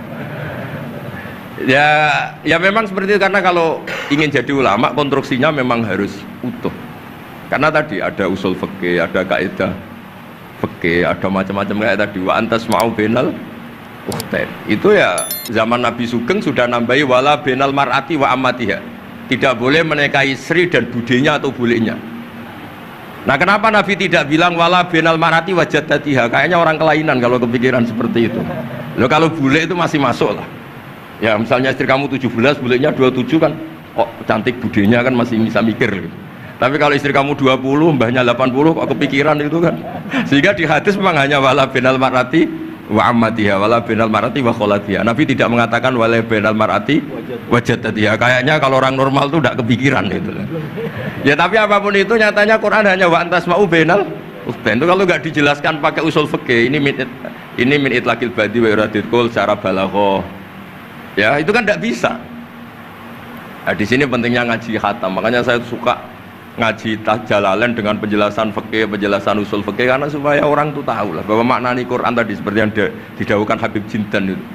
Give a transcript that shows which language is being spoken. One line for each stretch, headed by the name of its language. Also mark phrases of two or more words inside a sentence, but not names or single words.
Indonesian: Ya memang seperti itu, karena kalau ingin jadi ulama konstruksinya memang harus utuh. Karena tadi ada usul fikih, ada kaidah fikih, ada macam-macam kayak tadi
Arabic: وأن تجمعوا بين الأختين.
Indonesian: Itu ya zaman Nabi Sugeng sudah nambahi
Arabic: ولا بين المرأة وعمتها.
Indonesian: Tidak boleh menikahi istri dan budenya atau bulenya. Nah kenapa Nabi tidak bilang
Arabic: ولا بين المرأة وجدتها?
Indonesian: Kayaknya orang kelainan kalau kepikiran seperti itu. Loh kalau bule itu masih masuk lah. Ya misalnya istri kamu 17, bulenya 27 kan, kok cantik budenya kan masih bisa mikir gitu. Tapi kalau istri kamu 20, mbahnya 80, kok kepikiran itu kan. Sehingga di hadis memang hanya
Arabic: ولا بين المرأة وعمتها, ولا بين المرأة وخالتها.
Indonesian: Nabi tidak mengatakan
Arabic: ولا بين المرأة وجدتها.
Indonesian: Kayaknya kalau orang normal itu tidak kepikiran gitu. Ya tapi apapun itu nyatanya Quran hanya
Arabic: وأن تجمعوا بين الأختين.
Indonesian: Itu kalau nggak dijelaskan pakai usul fikih, ini
Arabic: من إطلاق البعض وإرادة الكل
Indonesian: secara balaghah. Ya itu kan tidak bisa. Nah, di sini pentingnya ngaji khatam. Makanya saya suka ngaji Jalalain dengan penjelasan fikih, penjelasan usul fikih, karena supaya orang itu tahu lah bahwa maknani Quran tadi seperti yang didahulukan Habib Jindan itu.